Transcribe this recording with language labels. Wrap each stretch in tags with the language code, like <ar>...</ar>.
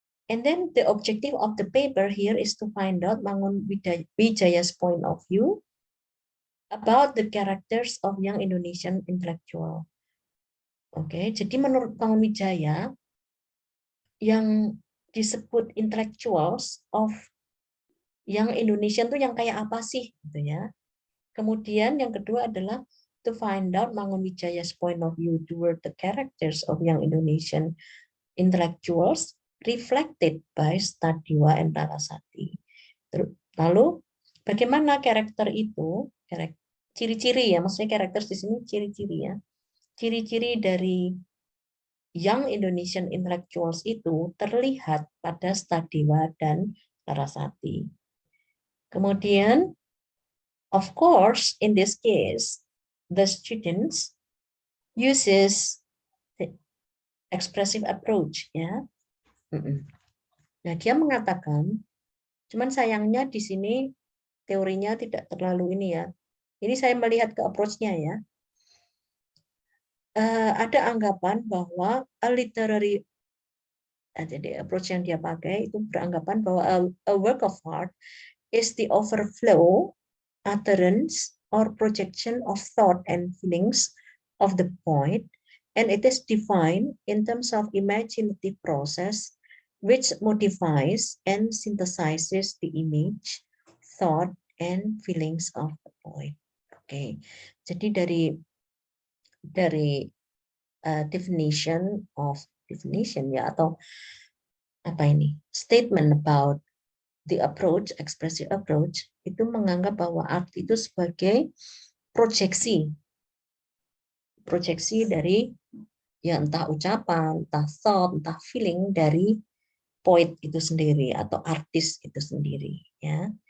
<en>And then the objective of the paper here is to find out Mangunwijaya's point of view about the characters of young Indonesian intellectual.</en> <id>Oke, jadi menurut Mangunwijaya yang disebut</id> <en>intellectuals of young Indonesian</en> <id>itu yang kayak apa sih gitu ya. Kemudian yang kedua adalah</id> <en>to find out Mangunwijaya's point of view toward the characters of young Indonesian intellectuals reflected by Stadiwa and Larasati.</en> <id>Lalu bagaimana karakter itu, ciri-ciri ya, maksudnya karakter di sini ciri-ciri ya, ciri-ciri dari</id> <en>young Indonesian intellectuals</en> <id>itu terlihat pada Stadiwa dan Larasati. Kemudian,</id> <en>of course, in this case, the students uses the expressive approach ya.</en> <id>Nah, dia mengatakan, cuman sayangnya di sini teorinya tidak terlalu ini ya. Ini saya melihat ke approach-nya ya. Ada anggapan bahwa</id> <en>a literary,</en> <id>jadi approach yang dia pakai itu beranggapan bahwa</id> <en>a work of art is the overflow, utterance, or projection of thought and feelings of the poet, and it is defined in terms of imaginative process which modifies and synthesizes the image, thought, and feelings of the poet.</en> <id>Oke, jadi dari definition ya, atau apa ini,</id> <en>statement about the approach, expressive approach,</en> <id>itu menganggap bahwa art itu sebagai proyeksi dari ya entah ucapan, entah thought, entah feeling dari poet itu sendiri atau artis itu sendiri ya.</id>